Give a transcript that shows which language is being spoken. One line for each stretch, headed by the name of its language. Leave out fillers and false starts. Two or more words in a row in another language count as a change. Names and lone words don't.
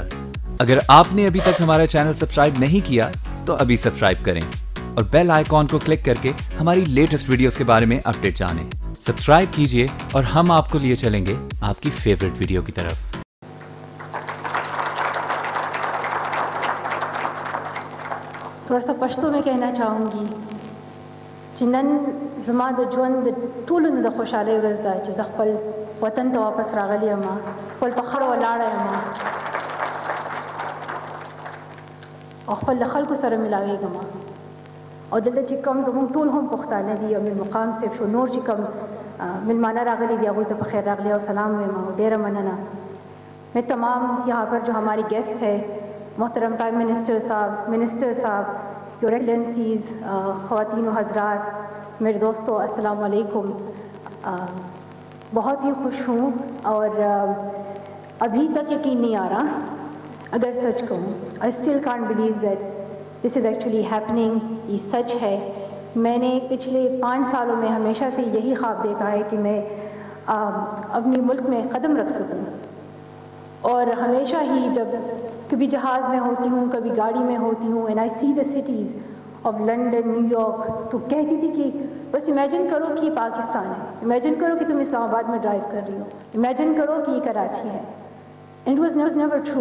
Urdu: اگر آپ نے ابھی تک ہمارا چینل سبسکرائب نہیں کیا تو ابھی سبسکرائب کریں اور
English: bell icon
Urdu: کو کلک کر کے ہماری
English: latest videos
Urdu: کے بارے میں اپڈیٹ جانیں۔ سبسکرائب کیجئے اور ہم آپ کو لیے چلیں گے آپ کی
English: favourite video
Urdu: کی طرف۔ تھوڑا سا پشتو میں کہنا چاہوں گی
Pashto: چې نن زما د ژوند د ټولو نه د خوشحالۍ ورځ ده چې زه خپل وطن ته واپس راغلی یم، خپل په خړه ولاړه یم او خپل د خلکو سره ملاویږم او دلته چې کوم زموږ ټول هم پښتانه دي او میر مقام صاحب شو نور چې کوم ملمانه راغلي دي هغوی ته په خیر راغلی او سلام وایم او ډېره مننه۔
Urdu: میں تمام یہاں پر جو ہماری گیسٹ ہے، محترم
English: prime minister
Urdu: صاحب، منسٹر صاحب،
English: your excellencies,
Urdu: خواتین و حضرات، میرے دوستو، السلام علیکم۔ بہت ہی خوش ہوں اور ابھی تک یقین نہیں آ رہا اگر سچ کہوں۔
English: I still can't believe that this is actually happening,
Urdu: یہ سچ ہے۔ میں نے پچھلے 5 سالوں میں ہمیشہ سے یہی خواب دیکھا ہے کہ میں اپنی ملک میں قدم رکھ سکوں، اور ہمیشہ ہی جب کبھی جہاز میں ہوتی ہوں، کبھی گاڑی میں ہوتی ہوں،
English: and I see the cities of London, New York,
Urdu: تو کہتی تھی کہ بس امیجن کرو کہ یہ پاکستان ہے، امیجن کرو کہ تم اسلام آباد میں ڈرائیو کر رہی ہو، امیجن کرو کہ یہ کراچی ہے،
English: and was never true.